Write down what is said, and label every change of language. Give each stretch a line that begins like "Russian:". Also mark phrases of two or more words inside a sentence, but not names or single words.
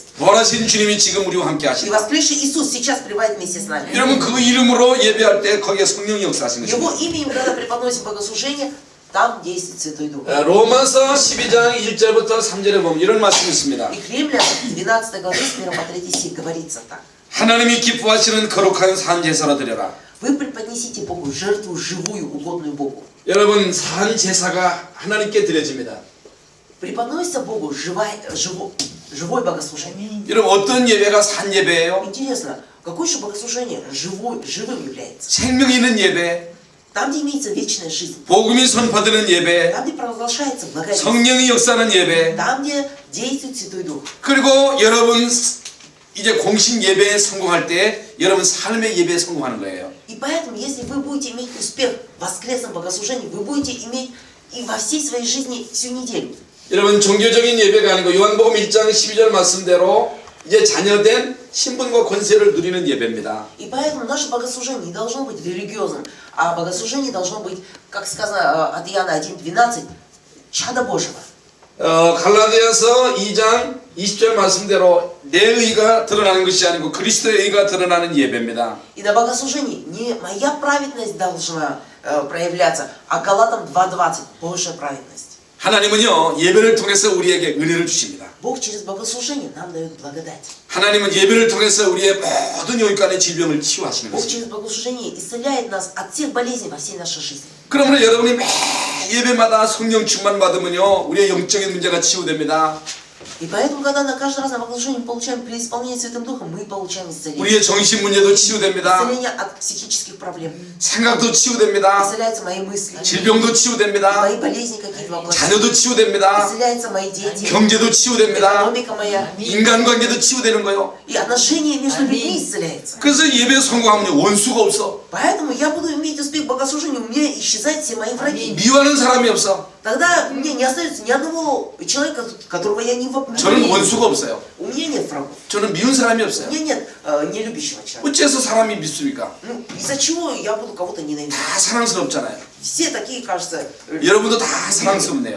Korean: 부활하신 주님이 지금 우리와 함께
Russian: И
Korean: 하신다.
Russian: воскресший Иисус сейчас пребывает вместе с нами.
Korean: 여러분 그 이름으로 예배할 때 거기에 성령이 역사하신
Russian: Его
Korean: 것입니다.
Russian: именем, когда преподносим богослужение, там действует Святой Дух.
Korean: 로마서 12장 1절부터 3절에 보면 이런 말씀이 있습니다.
Russian: И к Римлянам 12 главе с 1 по 3 стих говорится так.
Korean: 하나님이 기뻐하시는 거룩한 산 제사로 드려라.
Russian: Вы преподнесите Богу жертву живую, угодную Богу.
Korean: 여러분 산 제사가 하나님께 드려집니다.
Russian: Преподносится Богу живое богослужение.
Korean: 여러분 어떤 예배가 산 예배예요?
Russian: Интересно, какое же богослужение живым является?
Korean: 생명 있는 예배,
Russian: Там, где имеется вечная жизнь.
Korean: 복음이 선포되는 예배,
Russian: Там, где провозглашается благая весть.
Korean: 성령이 역사하는 예배,
Russian: Там, где действует Святой Дух.
Korean: 그리고 여러분 이제 공식 예배에 성공할 때 여러분 삶의 예배에 성공하는 거예요.
Russian: И поэтому, если вы будете иметь успех в воскресном богослужении, вы будете иметь и во всей своей жизни всю неделю.
Korean: 여러분 종교적인 예배가 아니고 요한복음 1장 12절 말씀대로 이제 자녀된 신분과 권세를 누리는 예배입니다.
Russian: И поэтому наше богослужение не должно быть религиозным, а богослужение должно быть, как сказано от Иоанна 1:12, чадо Божьего.
Korean: 갈라디아서 2장 20절 말씀대로 내 의가 드러나는 것이 아니고 그리스도의 의가 드러나는 예배입니다.
Russian: И на богослужении не моя праведность должна проявляться, а Галатам 2:20, Божья праведность.
Korean: 하나님은요 예배를 통해서 우리에게 은혜를 주십니다.
Russian: Бог через богослужение нам дает благодать.
Korean: 하나님은 예배를 통해서 우리의 모든 영육간의 질병을 치유하시는
Russian: Бог
Korean: 것입니다.
Russian: через богослужение исцеляет нас от всех болезней во всей нашей жизни.
Korean: 그러므로 여러분이 매 예배마다 성령 충만 받으면요 우리의 영적인 문제가 치유됩니다.
Russian: И поэтому, когда на каждый раз на богослужении мы получаем преисполнение Святым Духом, мы получаем исцеление.
Korean: 우리의 정신 문제도 치유됩니다.
Russian: Исцеление от психических проблем.
Korean: 생각도 치유됩니다.
Russian: Исцеляются мои мысли.
Korean: 질병도 치유됩니다.
Russian: Мои болезни какие-то воплощаются.
Korean: 자녀도 치유됩니다.
Russian: Исцеляются мои дети.
Korean: 경제도 치유됩니다.
Russian: Экономика моя.
Korean: 인간관계도 치유되는 거예요.
Russian: И отношения между людьми исцеляются.
Korean: 그래서 예배 성공하면 원수가 없어.
Russian: Поэтому я буду иметь успех в богослужении, у меня исчезают все мои враги.
Korean: 미워하는 사람이 없어.
Russian: Тогда мне не остается ни одного человека, которого я не воплощу.
Korean: 저는 원수가 없어요.
Russian: У меня нет врагов.
Korean: 저는 미운 사람이
Russian: У
Korean: 없어요.
Russian: меня нет нелюбящего человека.
Korean: 어째서 사람이 밉습니까?
Russian: Ну, из-за чего я буду кого-то ненавидеть?
Korean: 다 사랑스럽잖아요.
Russian: Все такие, кажется,
Korean: 여러분도 다 사랑스럽네요.